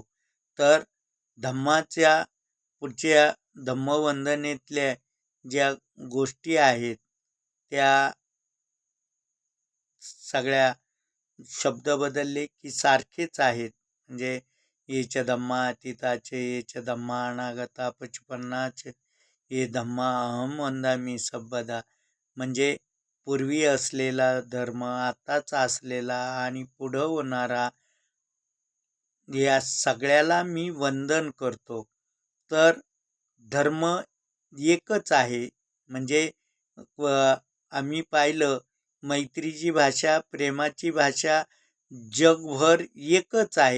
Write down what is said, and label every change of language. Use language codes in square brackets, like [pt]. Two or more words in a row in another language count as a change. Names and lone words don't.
[mr] तर धम्माच्या पुढच्या धम्मवंदनेतल्या ज्या गोष्टी आहेत त्या सगळ्या शब्द बदलले की सारखेच आहेत. [pi] म्हणजे येच धम्मा अतीताचे, येच धम्मा अनागता पचपन्नाचे, ये धम्मा अहम वंदामी सबदा. [mr] म्हणजे पूर्वी असलेला धर्म, आताच असलेला आणि पुढं होणारा या सगळ्याला मी वंदन करतो. तर धर्म एकच आहे. म्हणजे आम्ही पाहिलं मैत्रीची भाषा, प्रेमाची भाषा जगभर एकच आहे.